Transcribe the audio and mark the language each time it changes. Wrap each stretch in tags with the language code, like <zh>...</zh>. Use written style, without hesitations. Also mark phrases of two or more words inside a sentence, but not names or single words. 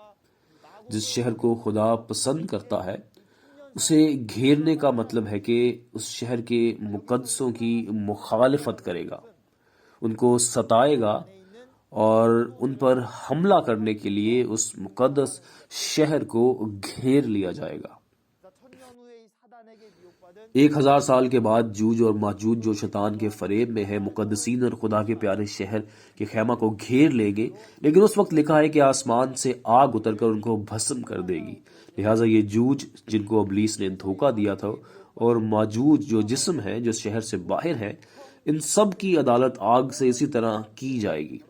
<ur>جس شہر کو خدا پسند کرتا ہے اسے گھیرنے کا مطلب ہے کہ اس شہر کے مقدسوں کی مخالفت کرے گا، ان کو ستائے گا اور ان پر حملہ کرنے کے لیے اس مقدس شہر کو گھیر لیا جائے گا.</ur> <ko>자, 천년 후에 이 사단에게 미혹받은</ko> <ur>1000 سال کے بعد جوج اور ماجوج جو شیطان کے فریب میں ہے مقدسین اور خدا کے پیارے شہر کے خیمہ کو گھیر لیں گے. لیکن اس وقت لکھا ہے کہ آسمان سے آگ اتر کر ان کو بھسم کر دے گی. لہٰذا یہ جوج جن کو ابلیس نے دھوکہ دیا تھا اور ماجوج جو جسم ہے جو شہر سے باہر ہے، ان سب کی عدالت آگ سے اسی طرح کی جائے گی.</ur>